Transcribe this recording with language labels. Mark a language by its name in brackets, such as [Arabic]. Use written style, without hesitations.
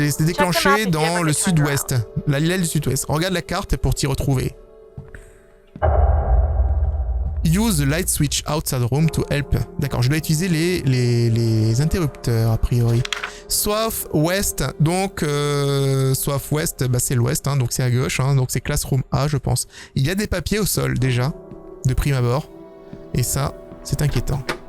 [French] c'est déclenché dans le sud-ouest. L'aile du sud-ouest. Regarde la carte pour t'y retrouver. [English] Use the light switch outside the room to help. [French] D'accord, je dois utiliser les interrupteurs a priori. Southwest, donc Southwest, c'est l'ouest, hein, donc c'est à gauche, hein, donc c'est classroom A, je pense. Il y a des papiers au sol déjà, de prime abord, et ça, c'est inquiétant.